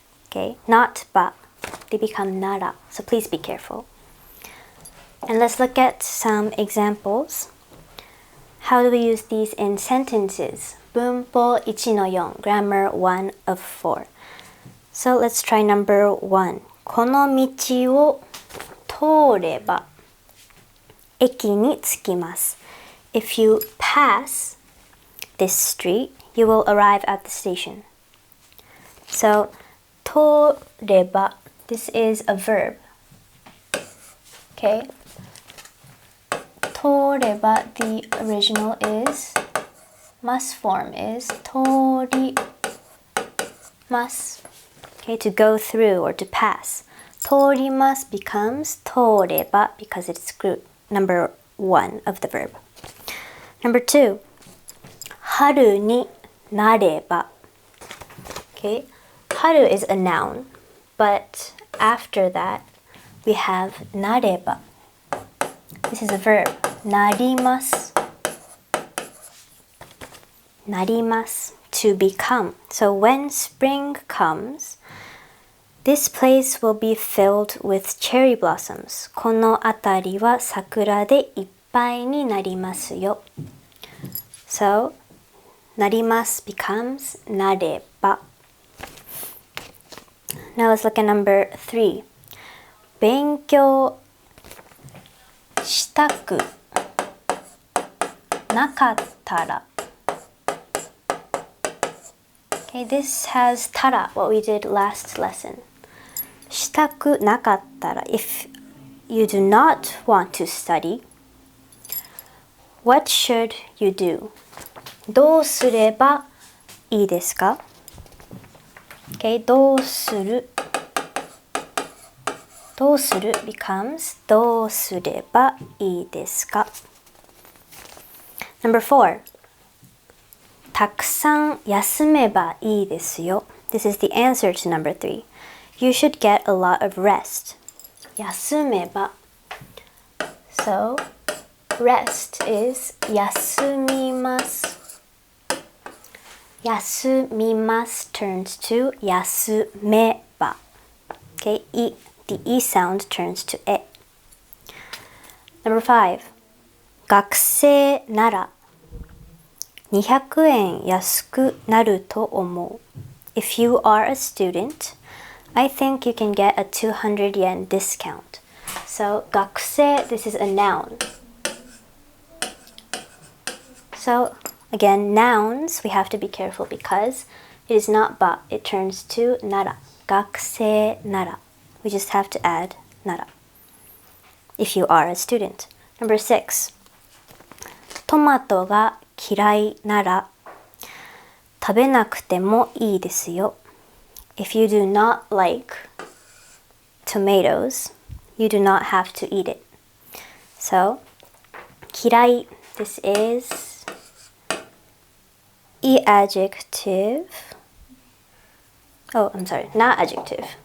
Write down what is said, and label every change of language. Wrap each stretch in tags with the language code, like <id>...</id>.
<en>Okay, not ば.They become なら. So please be careful. And let's look at some examples. How do we use these in sentences?</en> <ja>文法1の4,</ja> <en>grammar 1 of 4. So let's try number 1.</en> <ja>この道を通れば駅に着きます.</ja> <en>If you pass this street, you will arrive at the station. So 通れば, this is a verb. Okay. 通れば, the original is, must form is 通ります. Okay, to go through or to pass. 通ります becomes 通れば because it's group number 1 of the verb. Number 2.</en> <ja>春になれば.</ja> <en>Okay. 春 is a noun, but after that we have なれば. This is a verb. なります. なります to become. So when spring comes, this place will be filled with cherry blossoms.</en> <ja>この辺りは桜でいっぱいになりますよ.</ja> <en>So なります becomes なれば. Now let's look at number 3.</en> <ja>勉強したくなかったら.</ja> <en>Okay, this has tara, what we did last lesson.</en> <ja>したくなかったら.</ja> <en>If you do not want to study, what should you do?</en> <ja>どうすればいいですか?Okay, どうするbecomes どうすればいいですか?</ja> <en>Number 4.</en> <ja>たくさん休めばいいですよ.</ja> <en>This is the answer to number 3. You should get a lot of rest.</en> <ja>休めば.</ja> <en>So, rest is 休みます. 休みます turns to 休めば. Okay, the E sound turns to E. Number 5.</en> <ja>学生なら200円安くなると思う.</ja> <en>If you are a student, I think you can get a 200 yen discount. So, 学生, this is a noun. So, again, nouns, we have to be careful because it is not ba, it turns to nara.</en> <ja>学生なら.</ja> <en>We just have to add nara. If you are a student. Number 6.</en> <ja>トマトが嫌いなら食べなくてもいいですよ.</ja> <en>If you do not like tomatoes, you do not have to eat it. So, 嫌い, this is e adjective. Oh, I'm sorry, not adjective.</en>